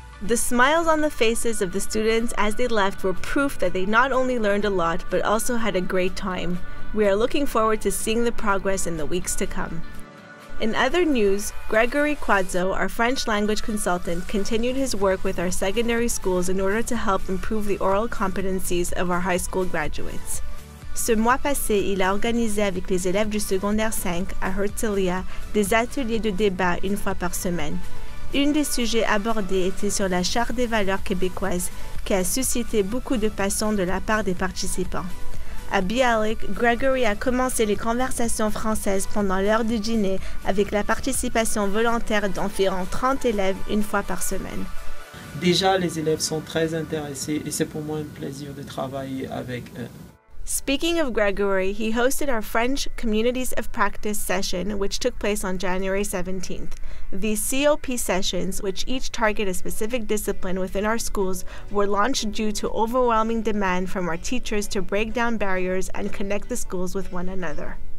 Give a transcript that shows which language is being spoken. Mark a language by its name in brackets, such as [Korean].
[English] The smiles on the faces of the students as they left were proof that they not only learned a lot but also had a great time. We are looking forward to seeing the progress in the weeks to come. In other news, Gregory Quadzo, our French language consultant, continued his work with our secondary schools in order to help improve the oral competencies of our high school graduates. [French] Ce mois passé, il a organisé avec les élèves du secondaire 5 à Herzliya des ateliers de débat une fois par semaine. Un des sujets abordés était sur la Charte des valeurs québécoises, qui a suscité beaucoup de passion de la part des participants. À Bialik, Gregory a commencé les conversations françaises pendant l'heure du dîner avec la participation volontaire d'environ 30 élèves une fois par semaine. Déjà, les élèves sont très intéressés et c'est pour moi un plaisir de travailler avec eux. [English] Speaking of Gregory, he hosted our French Communities of Practice session, which took place on January 17th. These COP sessions, which each target a specific discipline within our schools, were launched due to overwhelming demand from our teachers to break down barriers and connect the schools with one another.